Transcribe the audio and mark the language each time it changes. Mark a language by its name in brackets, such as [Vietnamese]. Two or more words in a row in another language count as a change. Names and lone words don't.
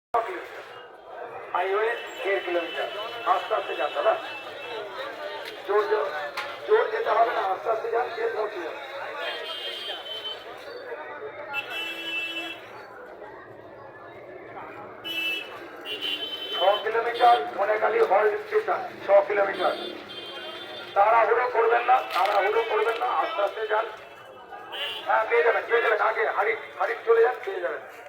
[Bangla] হাইওয়ে 1.5 কিলোমিটার আস্তে আস্তে যান দাদা জোর জোর জোর যেতে হবে না আস্তে আস্তে যান কে পৌঁছে যাবে 6 কিলোমিটার ধনেখালি হল্ট স্টেশন 6 কিলোমিটার তাড়াহুড়ো করবেন না আস্তে আস্তে যান হ্যাঁ পেয়ে যাবেন আগে হারিক চলে যান পেয়ে যাবেন